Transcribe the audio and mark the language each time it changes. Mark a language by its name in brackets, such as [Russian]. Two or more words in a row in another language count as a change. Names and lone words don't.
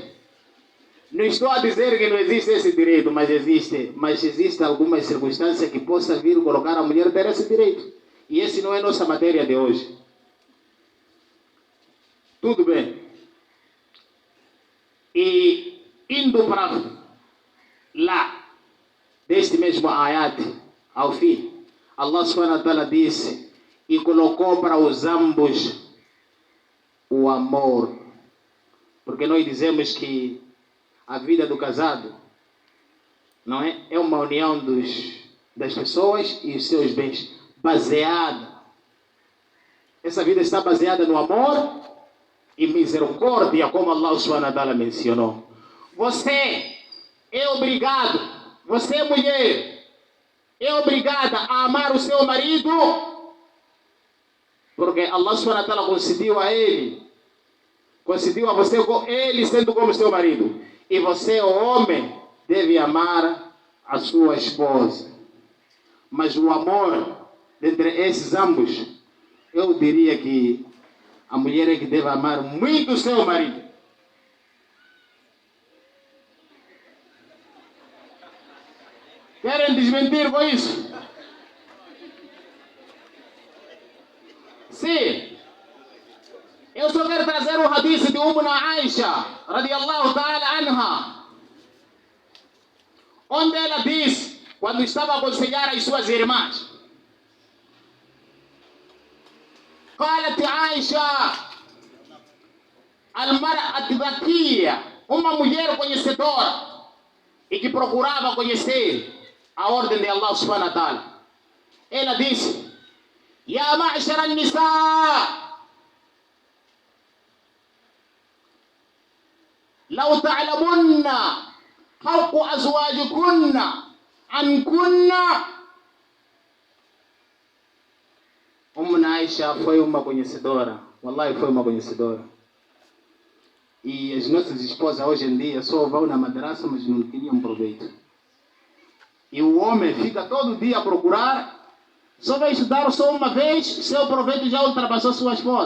[Portuguese] Não estou a dizer que não existe esse direito, mas existe algumas circunstâncias que possa vir colocar a mulher ter esse direito. E esse não é nossa matéria de hoje. Tudo bem. E indo para lá, deste mesmo ayat, ao fim, [Arabic] الله سبحانه وتعالى [Portuguese] disse: e colocou para os ambos o amor. Porque nós dizemos que a vida do casado não é? É uma união das pessoas e os seus bens, baseada. Essa vida está baseada no amor e misericórdia, como [Arabic] الله سبحانه وتعالى [Portuguese] mencionou. Você é obrigado, você mulher, é obrigada a amar o seu marido, porque [Arabic] الله سبحانه وتعالى [Portuguese] concedeu a ele, concedeu a você ele sendo como seu marido. E você, o homem, deve amar a sua esposa. Mas o amor entre esses ambos, eu diria que a mulher é que deve amar muito o seu marido. Querem desmentir com isso? Sim. Eu só quero trazer um hadith de Ummuna Aisha, [Arabic] رضي الله تعالى عنها, [Portuguese] onde ela diz, quando estava a aconselhar as suas irmãs, [Arabic] قالت عائشة المرأة الذكية, [Portuguese] uma mulher conhecedora e que procurava conhecer a ordem de [Arabic] الله سبحانه وتعالى. [Portuguese] Ela disse: [Arabic] يا معشر النساء لو تعلمن حق أزواجكن عنكن. [Portuguese] Ummuna Aisha foi uma conhecedora, wallahi foi uma conhecedora. E as nossas esposas hoje em dia só vão na madraça, mas não tinham proveito. E o homem fica todo dia a procurar, só vai estudar só uma vez, seu proveito já ultrapassou sua esposa.